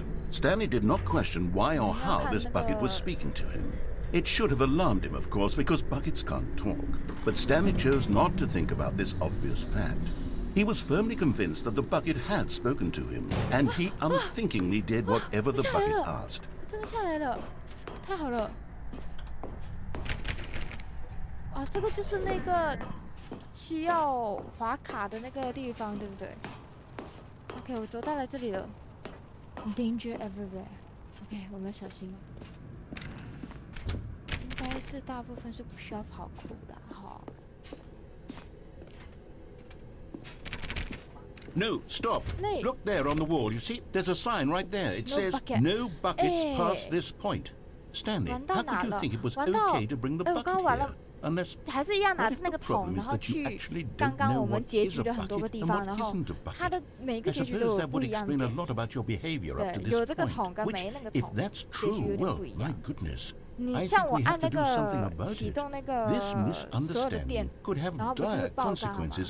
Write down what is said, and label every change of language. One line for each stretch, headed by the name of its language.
English: Stanley did not question why or how this bucket was speaking to him. It should have alarmed him, of course, because buckets can't talk. But Stanley chose not to think about this obvious fact. He was firmly convinced that the bucket had spoken to him, and he unthinkingly did whatever the bucket asked.
Chinese: 真的下来了，太好了！啊，这个就是那个需要滑卡的那个地方，对不对 ？OK， 我走到了这里了。
English: Danger everywhere。
Chinese: OK， 我们要小心。应该是大部分是不需要跑酷的，哈。
English: No, stop. Look there on the wall. You see, there's a sign right there. It says, no buckets past this point. Stanley, how could you think it was okay to bring the bucket here? Unless,
Chinese: 还是一样拿着那个桶，然后去刚刚我们结局的很多个地方，然后它的每个结局都有不一样的点。对，有这个桶跟没那个桶，结局有点不一样。你像我按那个启动那个所有的电，然后不是会爆炸吗？